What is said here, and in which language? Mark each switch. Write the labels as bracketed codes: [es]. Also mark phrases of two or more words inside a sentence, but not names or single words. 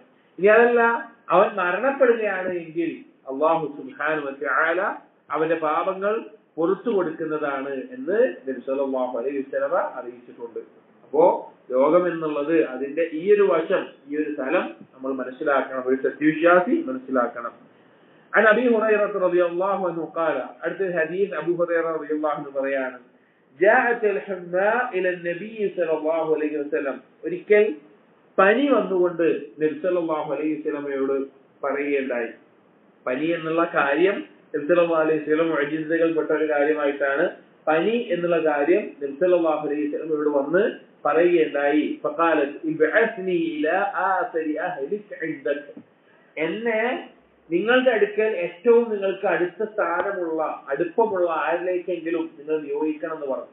[ml] ഇനി അതല്ല, അവൻ മരണപ്പെടുകയാണ് എങ്കിൽ [ar] الله سبحانه وتعالى [ml] അവന്റെ പാപങ്ങൾ പുറത്തു കൊടുക്കുന്നതാണ് എന്ന് നബി [ar] صلى الله عليه وسلم [ml] അറിയിച്ചിട്ടുണ്ട്. അപ്പോ രോഗം എന്നുള്ളത് അതിന്റെ ഈ ഒരു വശം, ഈ ഒരു തലം നമ്മൾ മനസ്സിലാക്കണം, ഒരു സത്യവിശ്വാസി മനസ്സിലാക്കണം. [ar] عن أبي هريرة رضي الله عنه قال, [ml] അടുത്ത ഹദീസ് അബൂ ഹുറൈറ [ar] رضي الله عنه [ml] പറയാണ്, [ar] جاءت الحمى إلى النبي صلى الله عليه وسلم, [ml] ഒരിക്കൽ പനി വന്നുകൊണ്ട് നബി [ar] صلى الله عليه وسلم [ml] പറയുകയുണ്ടായി. പനി എന്നുള്ള കാര്യം നബി [ar] صلى الله عليه وسلم [ml] മുഅ്ജിസകൾ പെട്ട ഒരു കാര്യമായിട്ടാണ് പനി എന്നുള്ള കാര്യം നബി [ar] صلى الله عليه وسلم [ml] വന്ന് പറയുകയുണ്ടായി. [ar] فقالت ابعثني إلى آثر أهلك عندك, [ml] എന്നെ നിങ്ങളുടെ അടുക്കൽ ഏറ്റവും നിങ്ങൾക്ക് അടുത്ത സ്ഥാനമുള്ള അടുപ്പമുള്ള ആരിലേക്കെങ്കിലും നിങ്ങൾ നിയോഗിക്കണം എന്ന് പറഞ്ഞു.